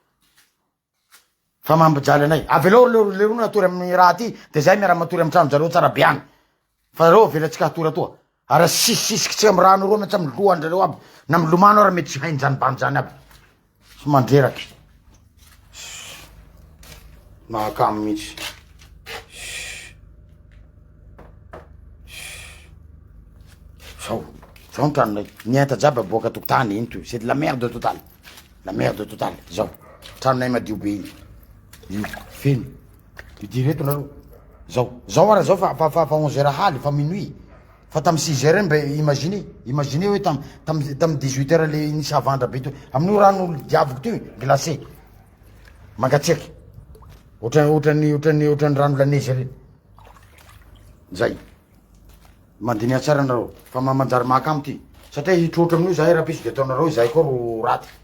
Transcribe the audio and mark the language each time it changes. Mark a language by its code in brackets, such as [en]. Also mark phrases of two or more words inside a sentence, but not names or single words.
[mg] fa mampijaly anay avy aleo le ro natory amin'ny raha ty de zay miara matory amy trano zareo tsara be any fa reo velatsika hatory atoa ara sisisisitsika amy rano roa metsy amy lohandrareo aby na milomano ara mety tsy hainy zany bandy zany aby sy mandreraky mahakamo mihitsy zao ny tranonay nienta jiaby aboaka tokotany iny to [fr] c'est de la merde totale [mg] zao tranonay madio be iny io feno ity reto nareo zao ara zao fa 11 heures haly fa minuit fa tamy 6 heures mba imagine hoe tamy 18 heures le nisy avandra be to amin'io rano diaviko ty glacé mangatsiaky ohatrany rano lanezy reny zay mandinia tsara nareo fa manjary mahakamo ty satria hitrotra amin'io zahay raha pisy de ataonareo zahay koa ro raty